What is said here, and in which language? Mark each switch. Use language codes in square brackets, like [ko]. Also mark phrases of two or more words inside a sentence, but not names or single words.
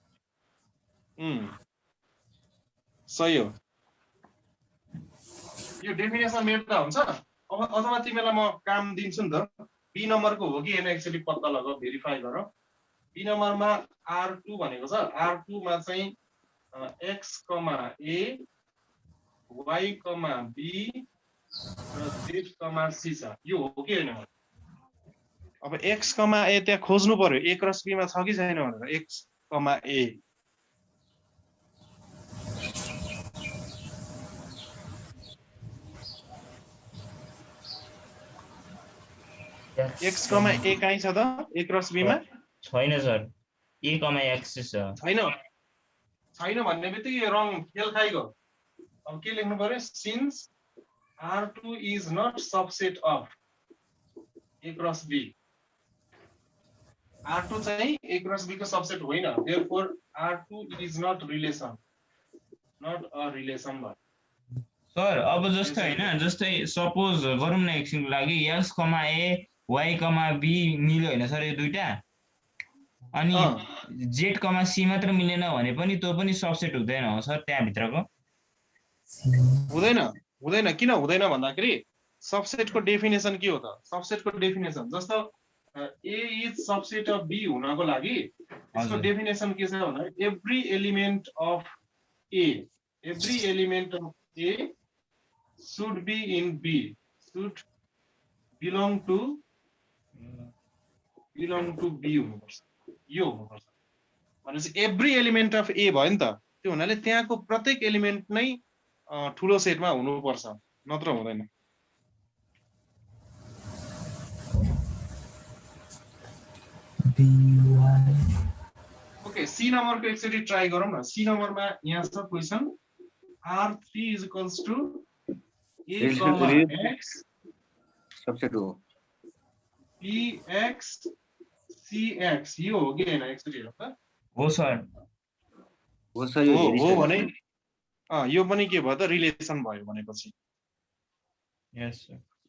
[ne] सही हो यो डेफिनेसन मेट्दा हुन्छ अथवा तिमीलाई म काम दिन्छु नि त बी नम्बरको हो कि हैन एक्चुअली पत्ता लगाऊ भेरिफाई गर बी नम्बरमा R2 भनेको छ R2 मा चाहिँ x, a y, b र z, c छ यो हो कि हैन अब x, a त्यहाँ खोज्नु पर्यो a क्रस b मा छ कि छैन भनेर x, a x, a कहाँ छ त a क्रस b मा छैन सर a, x छ छैन भन्ने बित्तिकै रङ फेल खाइगयो अब के लेख्नु पर्यो सिन्स [en] R2 is not subset of A cross B [ne] R2 चाहिँ A cross B को सबसेट होइन [en] therefore R2 is not relation not a relation [ne] भयो सर अब जस्तै हैन जस्तै सपोज गरौँ न एकछिनको लागि x, a y, b मिल्यो हैन सर यो दुईटा अनि z, c मात्र मिलेन भने पनि त्यो पनि सबसेट हुँदैन हो सर त्यहाँ भित्रको हुँदैन किन हुँदैन भन्दाखेरि सबसेटको डेफिनेसन के हो त सबसेटको डेफिनेसन जस्तो [en] A is subset of B [ne] हुनको लागि यसको डेफिनेसन के छ भन्दा [en] every element of A should be in B should belong to B [ne] हुनुपर्छ यो हुनुपर्छ भनेपछि [en] every element of A [ne] भयो नि त त्यो हुनाले त्यहाँको प्रत्येक एलिमेन्ट नै ठुलो सेटमा हुनुपर्छ नत्र हुँदैन ओके सी नम्बरको एकचोटी ट्राई गरौँ न सी नम्बरमा यहाँ छ क्वेशन [en] R3 is equals to A, [ne] X सबसेट हो PX CX यो हो कि हैन एकचोटी हेरौँ त हो सर हो भने यो पनि के भयो त रिलेसन भयो भनेपछि [en] yes sir